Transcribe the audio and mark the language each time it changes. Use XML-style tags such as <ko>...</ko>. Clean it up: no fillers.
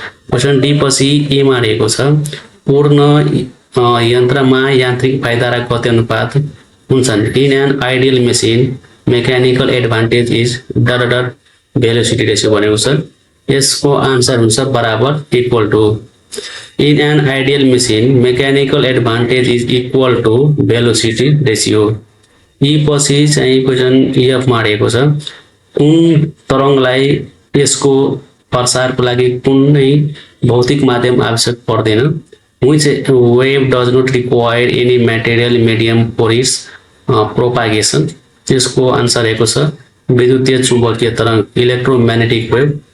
<ne>Question D पछि ए मा रहेको छ पूर्ण यन्त्रमा यान्त्रिक फाइदा र गति अनुपात हुन्छन्।</ne> <en>in an ideal machine mechanical advantage is the velocity ratio</en> <ne>भनेको छ। यसको आन्सर हुन्छ बराबर equal to.</ne> <en>In an ideal machine mechanical advantage is equal to velocity ratio.</en> <ne>यी पछि चाहिँ क्वेशन एफ मा रहेको छ कुन तरंगलाई यसको प्रसारको लागि कुनै भौतिक माध्यम आवश्यक पर्दैन?</ne> <en>Which wave does not require any material medium for its propagation?</en> <ne>यसको आन्सर रहेको छ विद्युतीय चुम्बकीय तरंग इलेक्ट्रोम्याग्नेटिक वेभ।</ne>